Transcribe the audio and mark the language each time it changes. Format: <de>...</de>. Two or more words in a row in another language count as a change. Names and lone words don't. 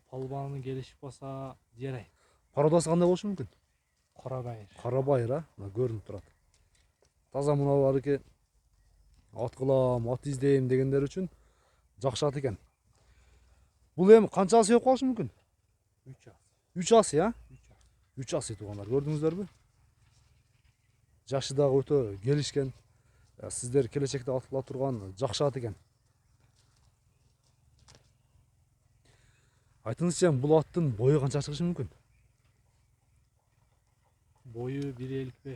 <ky>Палбаны келишип калса жарайт. Породасы кандай болушу мүмкүн? Кара байыр. Кара байыр, а? Мына көрүнүп турат. Таза муналарыки ат кылам, ат издейм дегендер үчүн жакшы ат экен. Бул эми канча ас жеп калышы мүмкүн? 3 ас. 3 ас, а? 3 ас. 3 ас туугандар, көрдүңүздөрбү? Жашы дагы өтө келишкен. Сиздер келечекте атыла турган жакшы ат экен. Айтыңызчы, бул аттын бою канча чыгышы мүмкүн? Бою 1.55.</ky>